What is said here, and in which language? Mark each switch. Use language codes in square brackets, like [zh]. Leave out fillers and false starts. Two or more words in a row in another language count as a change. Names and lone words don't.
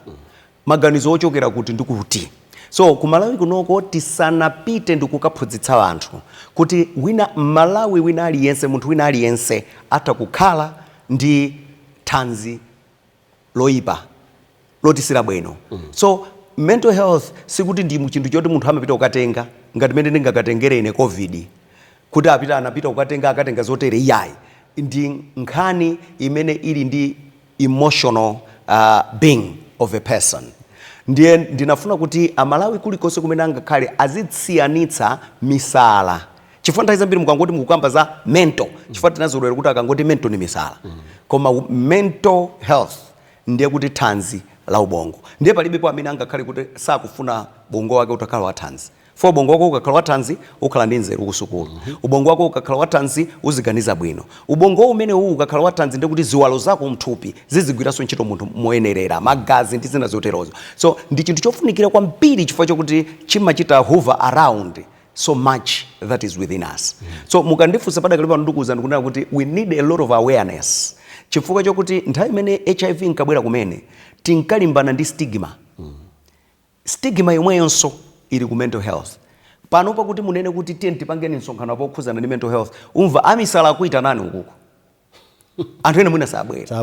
[ny] Maganizo ochokera kuti ndikuti. So kumalawi kunoko tisanapite ndikukaphunzitsa anthu kuti wina Malawi wina aliyense munthu wina aliyense atakukhala ndi thanzi loipa lotisira bwino. So [en] mental health [ny] sikuti ndi chinthu choti munthu amapita kukatenga ngati mene ndingakatengere ine COVID kuti anapita kukatenga akatenga zotere iyayi ndi nkhani imene ili ndi [en] emotional being of a person. [ny] Ndiye ndinafuna kuti Amalawi kulikonse kumene angakhale azitsiyanitsa misala. Chifukwa nthawi zambiri mukangoti mukukamba za mental chifukwa tinazolowera kuti akangoti mental ni misala. Koma [en] mental health [ny] ndiye kuti thanzi la ubongo. Ndiye palibepo amene angakhale kuti sakufuna bongo wake utakhala wa thanzi. For ubongo wako ukakhala wa thanzi ukhala ndi nzeru kusukulu. Ubongo wako ukakhala wa thanzi uziganiza bwino. Ubongo umene ukakhala wa thanzi ndiye kuti ziwalo zako mthupi zizigwiranso ntchito munthu moyenerera magazi ndi zina zoterozo. So ndi chinthu chofunikira kwambiri chifukwa chokuti chimachita [en] hover around so much that is within us. [ny] So mukandifunsa padakalipa ndikuwuza ndikunena kuti [en] we need a lot of awareness. [ny] Chifukwa chokuti nthawi imene HIV inkabwera kumene tinkalimbana ndi stigma. Stigma yomweyonso ili ku [en] mental health. [ny] Pano pakuti munene kuti tipangeni msonkhano pokhuzana ndi [en] mental health. [ny] Umva amisala akuita nani ukuko? Anthu ene mwina sabwera.